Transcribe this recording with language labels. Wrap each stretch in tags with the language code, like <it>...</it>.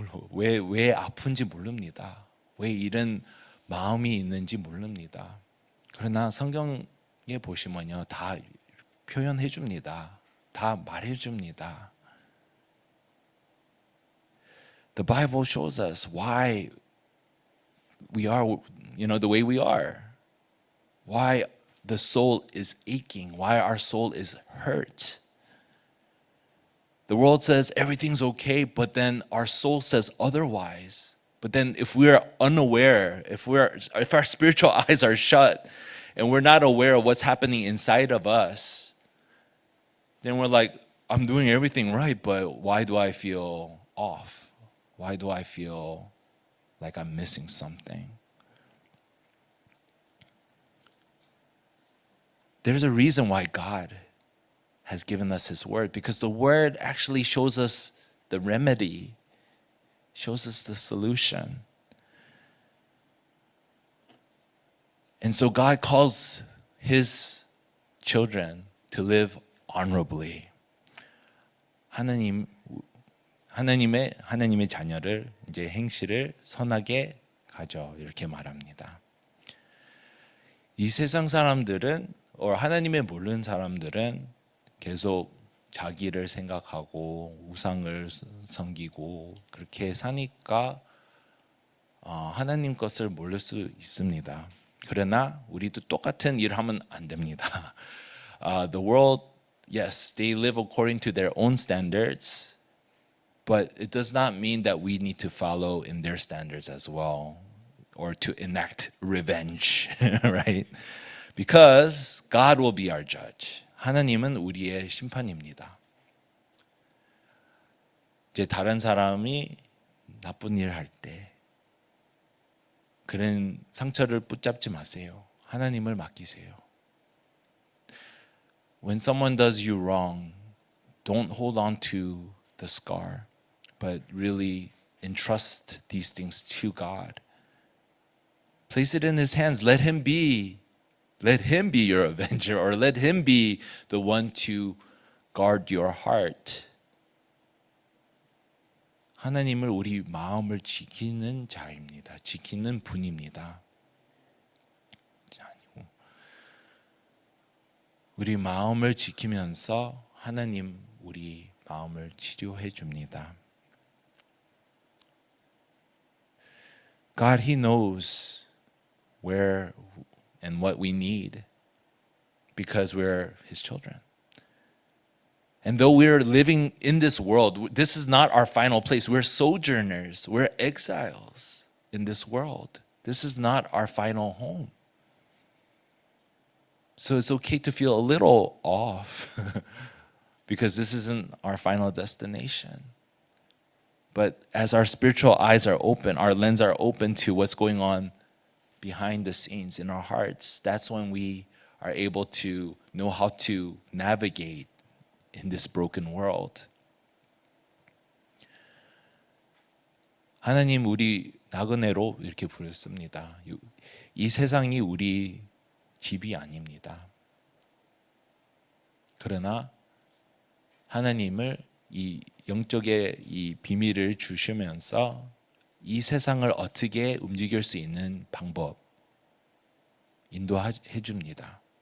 <ko>왜 아픈지 모릅니다. 왜 이런 마음이 있는지 모릅니다. 그러나 성경에 보시면요, 다 표현해 줍니다. 다 말해 줍니다.</ko> <en>The Bible shows us why we are, the way we are. Why the soul is aching, why our soul is hurt. The world says everything's okay, but then our soul says otherwise. But then if we're unaware, if our spiritual eyes are shut and we're not aware of what's happening inside of us, then we're like, I'm doing everything right, but why do I feel off? Why do I feel like I'm missing something? There's a reason why God has given us His Word, because the Word actually shows us the remedy, shows us the solution. And so God calls His children to live honorably.</en> <ko>하나님의 자녀를 이제 행실을 선하게 가져 이렇게 말합니다. 이 세상 사람들은 하나님을 모르는 사람들은 계속 자기를 생각하고 우상을 섬기고 그렇게 사니까 하나님 것을 모를 수 있습니다. 그러나 우리도 똑같은 일을 하면 안 됩니다.</ko> <en>The world, yes, they live according to their own standards, but it does not mean that we need to follow in their standards as well, or to enact revenge, right? Because God will be our judge.</en> <ko>하나님은 우리의 심판입니다. 이제 다른 사람이 나쁜 일을 할 때 그런 상처를 붙잡지 마세요. 하나님을 맡기세요.</ko> <en>When someone does you wrong, don't hold on to the scar, but really entrust these things to God. Place it in His hands. Let Him be your avenger, or let Him be the one to guard your heart.</en> <ko>하나님을 우리 마음을 지키는 자입니다. 지키는 분입니다. 아니고 우리 마음을 지키면서 하나님 우리 마음을 치료해 줍니다.</ko> <en>God, He knows where and what we need because we're His children. And though we're living in this world, this is not our final place. We're sojourners. We're exiles in this world. This is not our final home. So it's okay to feel a little off because this isn't our final destination. But as our spiritual eyes are open, our lens are open to what's going on behind the scenes in our hearts, that's when we are able to know how to navigate in this broken world.</en> <ko>하나님 우리 나그네로 이렇게 부르습니다. 이 세상이 우리 집이 아닙니다. 그러나 하나님을 이 영적의 이 비밀을 주시면서 이 세상을 어떻게 움직일 수 있는 방법 인도해 줍니다.</ko>